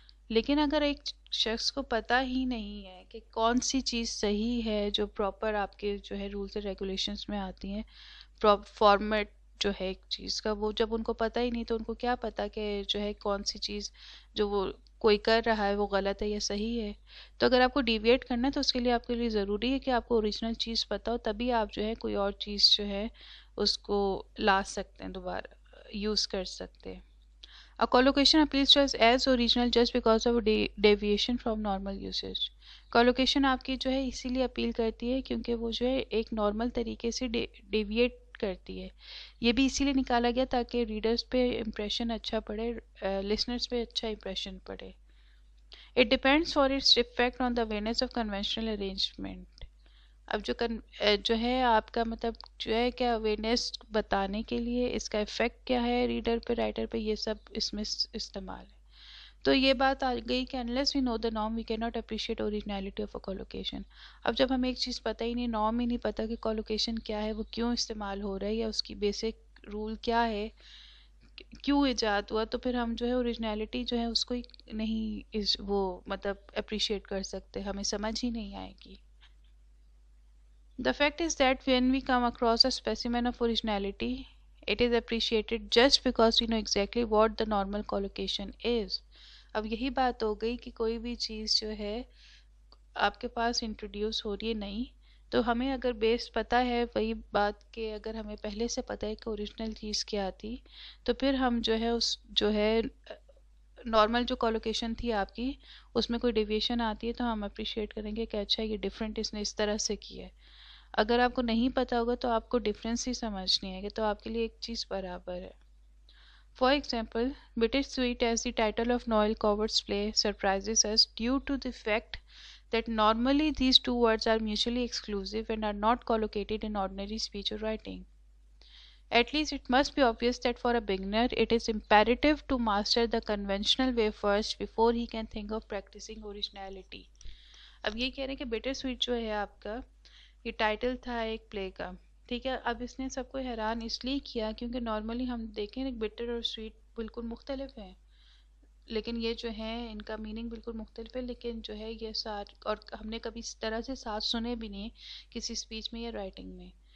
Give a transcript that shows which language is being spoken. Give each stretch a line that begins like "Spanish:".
Urdu: لیکن اگر ایک شخص کو پتہ ہی نہیں ہے کہ کون سی چیز صحیح ہے جو پراپر آپ کے جو ہے رولز اینڈ ریگولیشنز میں آتی ہیں، فارمیٹ جو ہے ایک چیز کا، وہ جب ان کو پتہ ہی نہیں تو ان کو کیا پتہ کہ جو ہے کون سی چیز جو وہ کوئی کر رہا ہے وہ غلط ہے یا صحیح ہے. تو اگر آپ کو ڈیویٹ کرنا ہے تو اس کے لیے آپ کے لیے ضروری ہے کہ آپ کو اوریجنل چیز پتہ ہو، تبھی آپ جو ہے کوئی اور چیز جو ہے اس کو لا سکتے ہیں، دوبارہ یوز کر سکتے ہیں.
English: A collocation appeals to us as original just because of a deviation from normal usage.
Urdu: Collocation آپ کی جو ہے اسی لیے اپیل کرتی ہے کیونکہ وہ جو ہے ایک نارمل طریقے سے ڈیویٹ کرتی ہے. یہ بھی اسی لیے نکالا گیا تاکہ ریڈرز پہ امپریشن اچھا پڑے، لسنرز پہ اچھا امپریشن پڑے.
English: It depends for its effect on the awareness of conventional arrangement.
Urdu: اب جو ہے آپ کا مطلب جو ہے کہ اویئرنیس بتانے کے لیے اس کا افیکٹ کیا ہے ریڈر پہ، رائٹر پہ، یہ سب اس میں استعمال ہے. تو یہ بات آ گئی کہ
English: unless we know the norm we cannot appreciate originality of a collocation.
Urdu: اب جب ہمیں ایک چیز پتہ ہی نہیں، نارم ہی نہیں پتہ کہ collocation کیا ہے، وہ کیوں استعمال ہو رہا ہے، یا اس کی بیسک رول کیا ہے، کیوں ایجاد ہوا، تو پھر ہم جو ہے اوریجنلٹی جو ہے اس کو نہیں وہ مطلب اپریشیٹ کر سکتے، ہمیں سمجھ ہی نہیں آئے گی.
English: The fact is that when we come across a specimen of originality, it is appreciated just because we know exactly what the normal collocation is.
Urdu: اب یہی بات ہو گئی کہ کوئی بھی چیز جو ہے آپ کے پاس انٹروڈیوس ہو رہی ہے نہیں، تو ہمیں اگر بیس پتہ ہے وہی بات کہ اگر ہمیں پہلے سے پتہ ہے کہ اوریجنل چیز کیا تھی، تو پھر ہم جو ہے اس جو ہے نارمل جو کالوکیشن تھی آپ کی اس میں کوئی ڈیویشن آتی ہے تو ہم اپریشیٹ کریں گے کہ اچھا یہ ڈیفرنٹ اس نے اس طرح سے کی ہے. اگر آپ کو نہیں پتہ ہوگا تو آپ کو ڈفرینس ہی سمجھنی ہے کہ تو آپ کے لیے ایک چیز برابر ہے.
English: For example, bittersweet as the title of Noel Coward's play surprises us due to the fact that normally these two words are mutually exclusive and are not collocated in ordinary speech or writing. At least it must be obvious that for a beginner it is imperative to master the conventional way first before he can think of practicing originality.
Urdu: اب یہ کہہ رہے ہیں کہ better sweet جو ہے آپ کا یہ ٹائٹل تھا ایک پلے کا، ٹھیک ہے. اب اس نے سب کو حیران اس لیے کیا کیونکہ نارملی ہم دیکھیں بیٹر اور سویٹ بالکل مختلف ہیں، لیکن یہ جو ہیں ان کا میننگ بالکل مختلف ہے، لیکن جو ہے یہ ساتھ اور ہم نے کبھی اس طرح سے ساتھ سنے بھی نہیں کسی اسپیچ میں یا رائٹنگ میں.